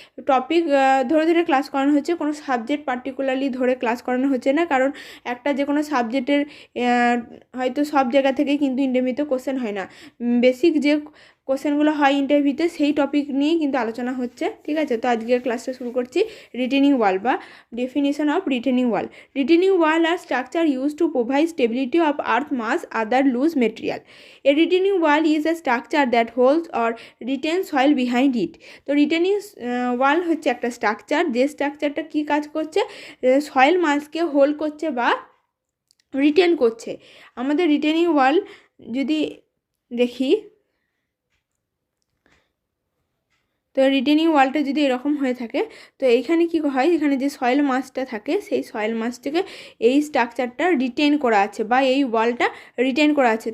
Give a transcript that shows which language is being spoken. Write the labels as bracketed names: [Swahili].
[Bangla] Topic ধরে ধরে class করানো হচ্ছে, কোনো সাবজেক্ট পার্টিকুলারলি ধরে ক্লাস করানো হচ্ছে না, কারণ একটা যে কোনো সাবজেক্টের হয়তো সব জায়গা থেকে কিন্তু ইন্টারভিউতে কোশ্চেন হয় না। বেসিক যে কোশ্চেনগুলো হয় ইন্টারভিউতে সেই টপিক নিয়েই কিন্তু আলোচনা হচ্ছে, ঠিক আছে। তো আজকের ক্লাসটা শুরু করছি। রিটেনিং ওয়াল বা definition of retaining wall. [English] Retaining wall are structure used to provide stability of earth mass other loose material. A retaining wall is a structure that holds or retains soil behind it. [Bangla] তো retaining ওয়াল হচ্ছে একটা structure, যে স্ট্রাকচারটা কী কাজ করছে, soil মাসকে hold করছে বা রিটেন করছে। আমাদের রিটেনিং ওয়াল যদি দেখি, তো রিটেনিং ওয়ালটা যদি এরকম হয়ে থাকে, তো এইখানে কি হয়, এখানে যে সয়েল মাসটা থাকে সেই সয়েল মাসটাকে এই স্ট্রাকচারটা রিটেন করা আছে বা এই ওয়ালটা রিটেন করা আছে।